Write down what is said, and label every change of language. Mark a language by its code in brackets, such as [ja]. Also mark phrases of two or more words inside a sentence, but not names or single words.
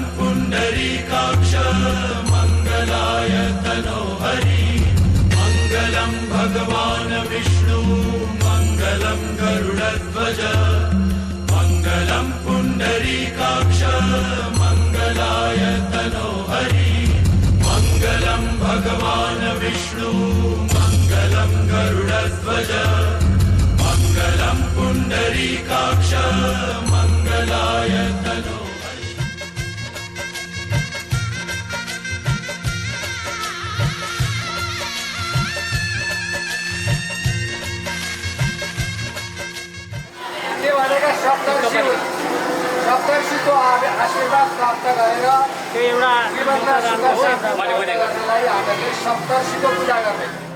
[sa] पुण्डरीकाक्ष मङ्गलाय तनोहरि मङ्गलं भगवान् विष्णु मङ्गलं गरुडध्वज मङ्गलं पुण्डरीकाक्ष मङ्गलाय तनोहरि मङ्गलं भगवान् विष्णु मङ्गलं गरुडध्वज मङ्गलं पुण्डरीकाक्ष मङ्गलाय तनोहरि। [ne] के भनेका सप्तर्षिको आशीर्वाद प्राप्त गरेर जीवनमा सुख शान्ति गर्नलाई हामीले सप्तर्षिको पूजा गर्ने।